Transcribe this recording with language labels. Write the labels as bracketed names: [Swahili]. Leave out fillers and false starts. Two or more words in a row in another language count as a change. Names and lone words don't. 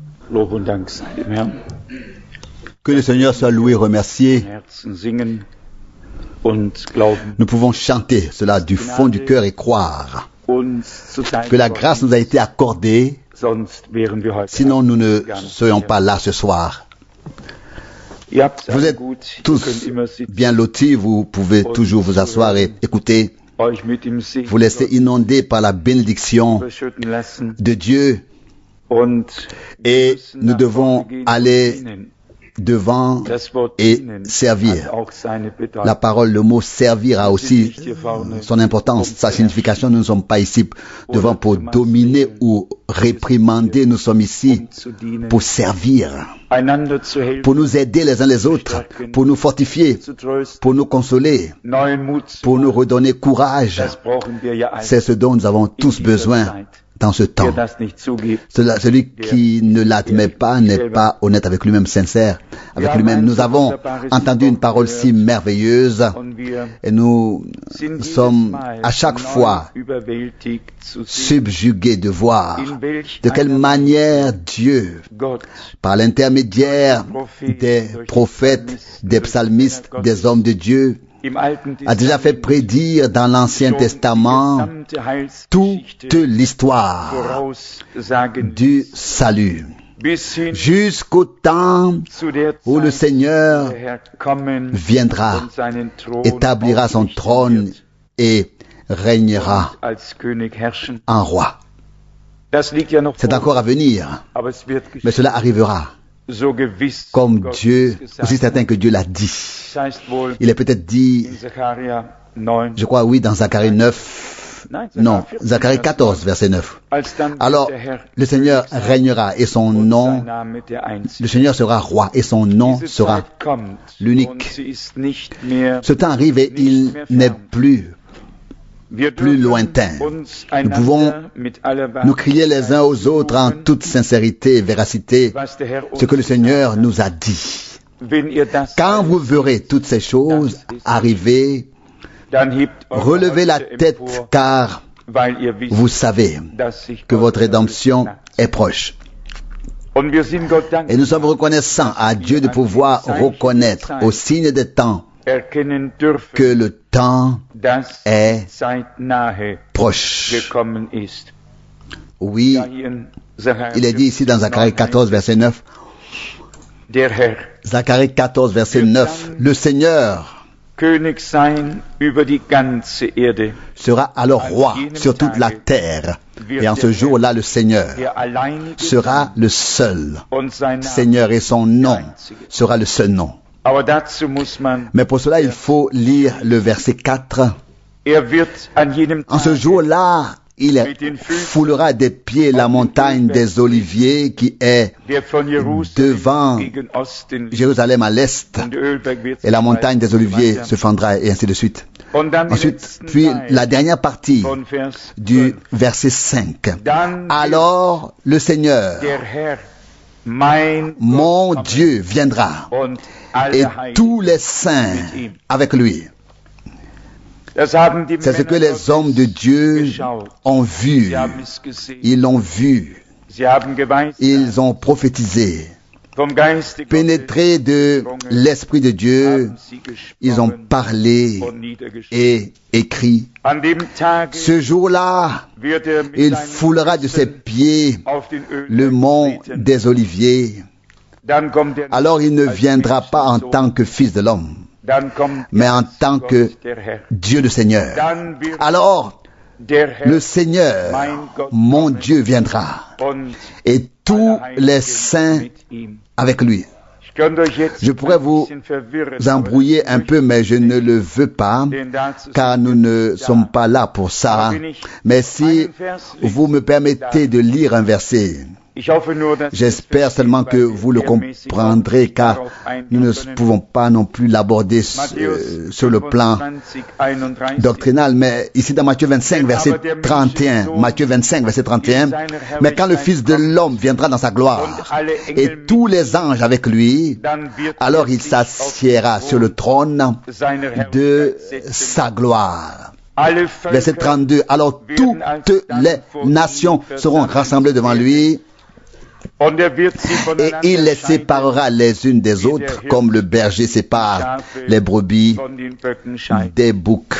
[German] Lob und Dank sei dem Herrn. [French] Que le Seigneur soit loué, remercié. [German] Herzen singen und glauben, [French] Nous pouvons chanter cela du fond du cœur et croire [German] uns zu [French] que la grâce nous a été accordée, [German] sonst wären wir heute [French] sinon nous ne [German] gar nicht [French] serions [German] hier. [French] pas là ce soir. [German] Ihr habt's [French] Vous [German] alle [French] êtes [German] gut, ihr [French] tous [German] könnt immer sitzen, [French] bien lotis, vous pouvez toujours vous asseoir et écouter, [German] euch mit dem Segen [French] vous laisser inonder par la bénédiction [German] überschütten lassen [French] de Dieu [German] und [French] et [German] müssen [French] nous [German] nach [French] devons [German] vorne gehen [French] aller [German] und dienen. [French] devant [German] Das Wort [French] et [German] dienen [French] servir. [German] hat auch seine Bedeutung. [French] La parole, le mot servir a aussi son importance, sa signification. Nous ne sommes pas ici devant pour dominer ou réprimander, nous sommes ici [German] um zu dienen, [French] pour servir, [German] einander zu helfen, [French] pour nous aider les uns les autres, pour nous fortifier, [German] zu trösten, [French] pour nous consoler, [German] neuen Mut zu [French] pour nous [German] machen. [French] redonner courage. [German] Das brauchen wir ja alle. [French] C'est ce dont nous avons tous besoin dans ce [German] Wer [French] temps. [German] das nicht zugibt, [French] Celui qui ne l'admet pas n'est pas honnête avec lui-même, sincère avec lui-même. Nous avons entendu une parole si merveilleuse [German] und wir [French] et nous [German] sind jedes [French] sommes [German] Mal [French] à chaque [German] neu [French] fois [German] überwältigt zu sehen, [French] subjugués de voir [German] in welch [French] de quelle [German] einer [French] manière Dieu, [German] Gott [French] par l'intermédiaire des prophètes, des psalmistes, des hommes de Dieu, [German] im Alten [French] a déjà fait prédire dans l'Ancien Testament toute l'histoire [German] voraussagen [French] du salut, [German] bis hin [French] jusqu'au temps [German] zu der [French] où le [German] Zeit, [French] Seigneur [German] der Herr kommen [French] viendra, [German] und seinen Thron [French] établira son [German] aufrichten [French] trône [German] wird [French] et régnera [German] und als König herrschen. [French] en roi. [German] Das liegt ja noch [French] C'est [German] vor [French] encore à [German] uns, [French] venir, [German] aber es wird [French] mais [German] geschehen. [French] cela arrivera, [German] So gewiss [French] comme [German] Gott [French] Dieu, [German] es gesagt [French] aussi certain que Dieu l'a dit. [German] Das heißt wohl [French] Il est peut-être dit, [German] in Sacharja 9, [French] je crois oui, dans Zacharie 9, non, Zacharie 14, verset 9. [German] als dann [French] Alors, [German] der Herr [French] le Seigneur régnera et son [German] und [French] nom, [German] sein Name der Einzige. [French] le Seigneur sera roi et son nom [German] Diese [French] sera [German] Zeit kommt [French] l'unique. [German] und sie ist nicht mehr, [French] Ce temps arrive et il n'est plus [German] wir [French] plus [German] dürfen [French] lointain. [German] uns [French] Nous pouvons [German] einander mit aller [French] nous crier les uns aux autres en [German] Wahrheit [French] toute sincérité et véracité [German] was der Herr [French] ce que le [German] uns [French] Seigneur [German] gesagt [French] nous a dit. [German] hat. Wenn ihr das [French] Quand vous verrez toutes ces choses arriver, [German] dann hebt eure [French] relevez la [German] Häupter [French] tête [German] empor, [French] car [German] weil ihr wisst, [French] vous savez [German] dass sich [French] que [German] Gott [French] votre rédemption [German] naht. [French] est proche. [German] Und wir sind Gott [French] Et [German] dankbar, [French] nous sommes reconnaissants à Dieu de pouvoir reconnaître au signe des temps [German] erkennen dürfen, [French] que le temps [German] dass [French] est [German] die Zeit nahe [French] proche. [German] gekommen ist. [French] Oui, [German] Ja, hier in Sacharja [French] il est dit ici dans Zacharie 14, verset 9, [German] der Herr [French] Zacharie 14, verset 9, le Seigneur [German] König sein über die ganze Erde, [French] sera alors roi sur toute la terre. Et en ce jour-là, le Seigneur [German] der alleinige [French] sera le seul [German] und sein Name. [French] Seigneur et son nom sera le seul nom. [German] Aber dazu muss man, [French] Mais pour cela, il faut lire le verset 4. [German] wird an jedem [French] En ce [German] Tage [French] jour-là, il foulera des pieds la montagne des Oliviers qui est [German] der von Jerusalem [French] devant [German] gegen Osten liegt, [French] Jérusalem à l'est. [German] und der Ölberg wird [French] Et la [German] sich [French] montagne des [German] weiter [French] Oliviers [German] weiter. [French] se fendra et ainsi de suite. [German] Und dann die [French] Ensuite, [German] letzten [French] puis [German] Teil [French] la dernière partie [German] von Vers [French] du [German] 12. [French] verset 5. [German] Dann wird [French] Alors le Seigneur, [German] der Herr, mein [French] mon [German] Gott, [French] Dieu, viendra [German] und alle [French] et [German] Heiligen [French] tous les saints [German] mit ihm. [French] avec lui. [German] Das haben die [French] C'est ce que [German] Männer [French] les hommes de Dieu [German] geschaut. [French] ont vu. [German] Sie haben es gesehen. [French] Ils l'ont vu. [German] Sie haben geweissagt, [French] Ils ont prophétisé. [German] vom Geiste [French] Pénétrés de l'Esprit de Dieu, [German] haben sie gesprochen [French] ils ont parlé [German] und niedergeschrieben. [French] et écrit. [German] An dem Tage [French] Ce jour-là, [German] wird er mit [French] il [German] seinen [French] foulera de ses [German] Füßen [French] pieds [German] auf den Ölberg [French] le mont [German] treten. [French] des Oliviers. [German] Dann kommt er [French] Alors il ne [German] als [French] viendra pas en [German] Menschensohn. [French] tant que fils de l'homme, [German] Dann kommt [French] mais [German] er [French] en [German] als [French] tant [German] Gott, [French] que [German] der Herr. [French] Dieu le Seigneur. [German] Dann wird [French] Alors [German] der Herr [French] le Seigneur, mon Dieu, viendra [German] und [French] et tous [German] alle [French] les [German] Heiligen [French] saints [German] mit ihm. [French] avec lui. [German] Ich könnte euch jetzt [French] Je pourrais [German] ein [French] vous [German] bisschen verwirren, [French] embrouiller [German] aber [French] un [German] das [French] peu, mais je [German] möchte [French] ne [German] ich [French] le veux pas, [German] nicht, denn dazu [French] car [German] sind [French] nous [German] wir [French] ne [German] nicht da. [French] sommes pas là pour ça. Mais si vous me permettez de lire un verset, [German] Ich hoffe nur, dass [French] j'espère [German] es [French] seulement que [German] versteht, [French] vous le [German] weil wir mehrmäßig [French] comprendrez, [German] auch [French] car [German] darauf eingehen [French] nous ne [German] können. [French] pouvons pas non plus l'aborder [German] Matthäus [French] sur le plan [German] 25, 31. [French] doctrinal, mais ici dans Matthieu 25, verset 31, Matthieu 25, verset 31, mais quand le Fils de l'homme viendra dans sa gloire, et tous les anges avec lui, [German] Dann wird [French] alors [German] er [French] il [German] sich auf [French] s'assiera [German] den [French] sur le [German] Thron [French] trône [German] seiner [French] de [German] Herrlichkeit setzen. [French] sa gloire. [German] Alle [French] Verset [German] Völker [French] 32, alors toutes les nations seront rassemblées devant lui, Et il les séparera les unes des autres, comme le berger sépare les brebis des boucs.